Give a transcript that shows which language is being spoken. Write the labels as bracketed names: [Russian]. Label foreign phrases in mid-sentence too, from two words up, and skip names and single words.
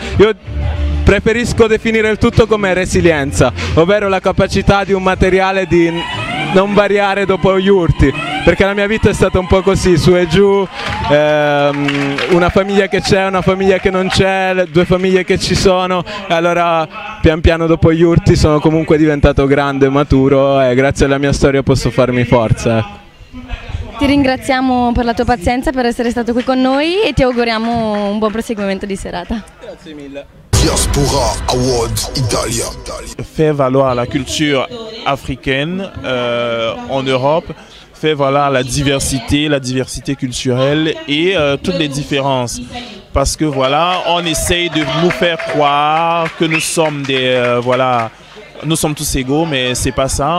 [Italian] Io preferisco definire il tutto come resilienza, ovvero la capacità di un materiale di non variare dopo gli urti, perché la mia vita è stata un po' così, su e giù, una famiglia che c'è, una famiglia che non c'è, due famiglie che ci sono, e allora pian piano dopo gli urti sono comunque diventato grande e maturo, e grazie alla mia storia posso farmi forza. Ti ringraziamo per la tua pazienza, per essere stato qui con noi e ti auguriamo un buon proseguimento di serata. Grazie mille. Diaspora Award Italia. [French] Fait valoir la culture africaine en Europe, fait valoir la diversité culturelle et toutes les différences. Parce que voilà, on essaye de nous faire croire que nous sommes nous sommes tous égaux, mais c'est pas ça.